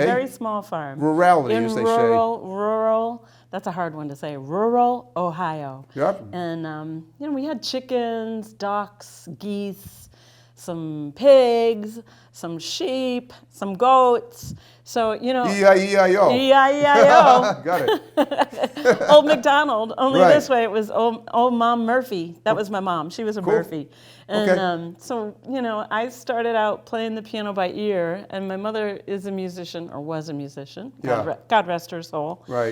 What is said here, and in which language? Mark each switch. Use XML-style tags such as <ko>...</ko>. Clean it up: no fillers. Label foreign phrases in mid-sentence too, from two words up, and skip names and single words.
<en>Very small farm. Rurality, as they say. Rural, that's a hard one to say, rural Ohio. Yep. And, we had chickens, ducks, geese, some pigs, some sheep, some goats. So, E-I-E-I-O. E-I-E-I-O. Got it. Old McDonald, only Right. this way it was old Mom Murphy. That was my mom. She was a Cool. Murphy. And Okay. so, I started out playing the piano by ear, and my mother is a musician, or was a musician. Yeah. God rest her soul. Right.</en>